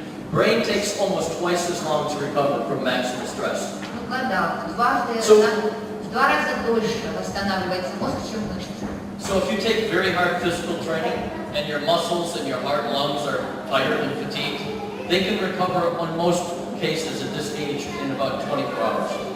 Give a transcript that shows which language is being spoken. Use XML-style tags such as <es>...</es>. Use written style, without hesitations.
<en>Brain takes almost twice as long to recover from maximum stress.</en> <ru>Ну, года, в два раза дольше восстанавливается мозг, чем мышцы.</ru> <en>So if you take very hard physical training and your muscles and your heart and lungs are tired and fatigued, they can recover on most cases at this age in about 24 hours.</en>